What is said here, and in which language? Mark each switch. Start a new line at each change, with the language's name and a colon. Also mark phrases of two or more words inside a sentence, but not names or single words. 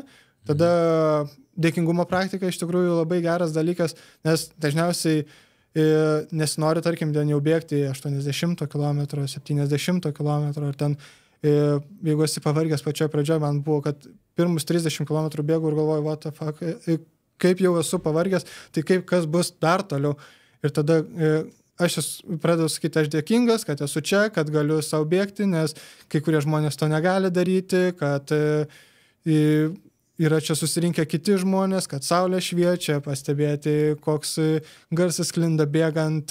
Lithuanian: Tada dėkingumo praktika iš tikrųjų labai geras dalykas, nes dažniausiai nesinori, tarkim, ten jau bėgti 80 km, 70 km, ar ten jeigu esi pavargęs pačioje pradžioje, man buvo, kad pirmus 30 km bėgu ir galvoju,
English: what the fuck,
Lithuanian: kaip jau esu pavargęs, tai kas bus dar toliau. Ir tada aš pradedu sakyti, aš dėkingas, kad esu čia, kad galiu savo bėgti, nes kai kurie žmonės to negali daryti, kad yra čia susirinkę kiti žmonės, kad saulė šviečia, pastebėti, koks garsas sklinda bėgant.